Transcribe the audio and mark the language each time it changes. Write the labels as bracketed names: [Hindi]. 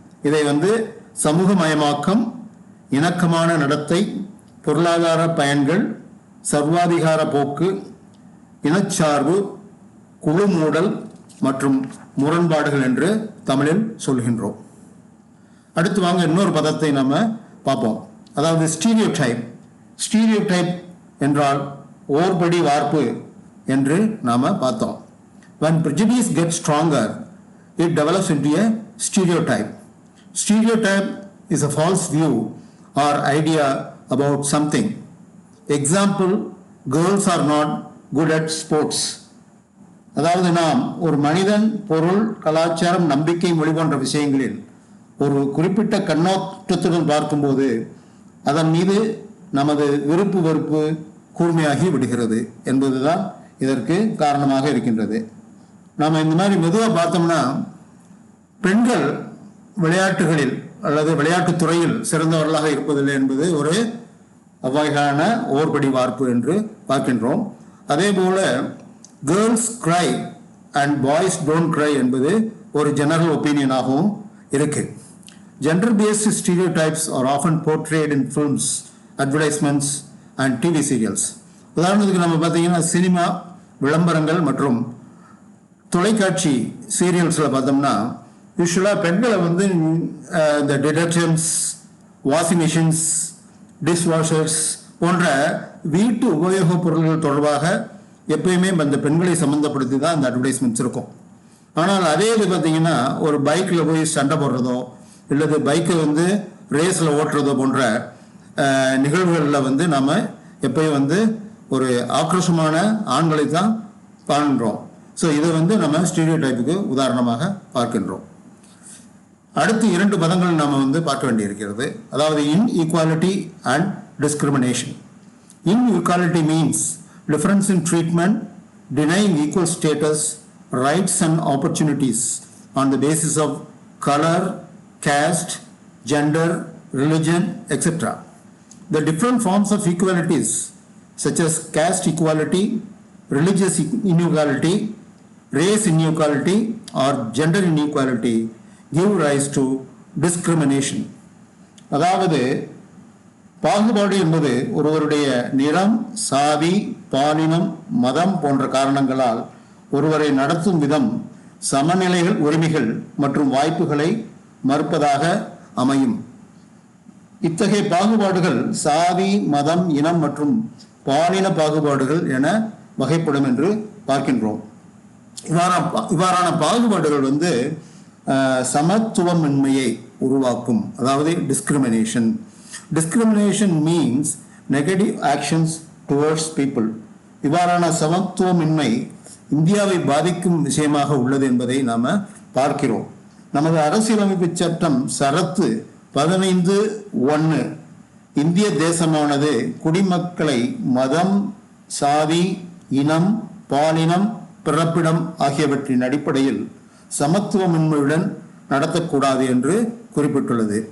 [Tamil] இதை சமூகமயமாக்கம், இணக்கமான நடத்தை, பொருளாதார பயன்கள், சர்வாதிகார போக்கு, இனச்சார்பு, குழு மூடல் மற்றும் முரண்பாடுகள் என்று தமிழில் சொல்கின்றோம். அடுத்து வாங்க இன்னொரு பதத்தை நம்ம பார்ப்போம். அதாவது ஸ்டீரியோடைப். ஸ்டீரியோடைப் என்றால் ஓர்படி வார்ப்பு என்று நாம பார்த்தோம். [English] When prejudice gets stronger, it develops into a stereotype. Stereotype is a false view or idea about something. Example, girls are not good at sports. [Tamil] அதாவது நாம் ஒரு மனிதன், பொருள், கலாச்சாரம், நம்பிக்கை, மொழி போன்ற விஷயங்களில் ஒரு குறிப்பிட்ட கண்ணோட்டத்துடன் பார்க்கும்போது அதன் மீது நமது விருப்பு வெறுப்பு கூர்மையாகி விடுகிறது என்பதுதான் இதற்கு காரணமாக இருக்கின்றது. நாம் இந்த மாதிரி மெதுவாக பார்த்தோம்னா, பெண்கள் விளையாட்டுகளில் அல்லது விளையாட்டுத் துறையில் சிறந்தவர்களாக இருப்பதில்லை என்பது ஒரு அவ்வகையான ஓர்படி வார்ப்பு என்று பார்க்கின்றோம். அதே போல [English] girls cry and boys don't cry [Tamil] என்பது ஒரு [English] general ஒப்பீனியனாகவும் [Tamil] இருக்கு. [English] Gender based stereotypes are often portrayed in films, advertisements and TV serials. [Tamil] உதாரணத்துக்கு நம்ம பார்த்தீங்கன்னா சினிமா விளம்பரங்கள் மற்றும் தொலைக்காட்சி சீரியல்ஸில் பார்த்தோம்னா யூஸ்வலாக பெண்களை வந்து இந்த டிடர்ஜென்ட்ஸ், வாஷிங் மிஷின்ஸ், டிஷ்வாஷர்ஸ் போன்ற வீட்டு உபயோகப் பொருட்கள் தொடர்பாக எப்பயுமே அந்த பெண்களை சம்மந்தப்படுத்தி தான் அந்த அட்வர்டைஸ்மெண்ட்ஸ் இருக்கும். ஆனால் அதே இது பார்த்தீங்கன்னா ஒரு பைக்கில் போய் சண்டை போடுறதோ இல்லது பைக்கை வந்து ரேஸில் ஓட்டுறதோ போன்ற நிகழ்வுகளில் வந்து நாம் எப்பயும் வந்து ஒரு ஆக்ரோஷமான ஆண்களை தான் காண்கிறோம். ஸோ இதை வந்து நம்ம ஸ்டீரியோடைப்புக்கு உதாரணமாக பார்க்கின்றோம். அடுத்து 2 பதங்கள் நாம் வந்து பார்க்க வேண்டியிருக்கிறது. அதாவது [English] Inequality and discrimination. Inequality means difference in treatment, denying equal status, rights and opportunities on the basis of color, caste, gender, religion, etc. The different forms of equalities such as caste equality, religious inequality, race inequality or gender inequality give rise to discrimination. [Tamil] அதாவது பாகுபாடு என்பது ஒருவருடைய நிறம், சாதி, பாலினம், மதம் போன்ற காரணங்களால் ஒருவரை நடத்தும் விதம் சமநிலைகள், உரிமைகள் மற்றும் வாய்ப்புகளை மறுப்பதாக அமையும். இத்தகைய பாகுபாடுகள் சாதி, மதம், இனம் மற்றும் பாலின பாகுபாடுகள் என வகைப்படும் என்று பார்க்கின்றோம். இவ்வாறான பாகுபாடுகள் வந்து சமத்துவமின்மையை உருவாக்கும், அதாவது discrimination. [English] Discrimination means negative actions towards people. [Tamil] இவ்வாறான சமத்துவமின்மை இந்தியாவை பாதிக்கும் விஷயமாக உள்ளது என்பதை நாம் பார்க்கிறோம். நமது அரசியலமைப்பு சட்டம் சரத்து 15(1) இந்திய தேசமானது குடிமக்களை மதம், சாதி, இனம், பாலினம், பிறப்பிடம் ஆகியவற்றின் அடிப்படையில் சமத்துவமின்மையுடன் நடத்தக்கூடாது என்று குறிப்பிட்டுள்ளது.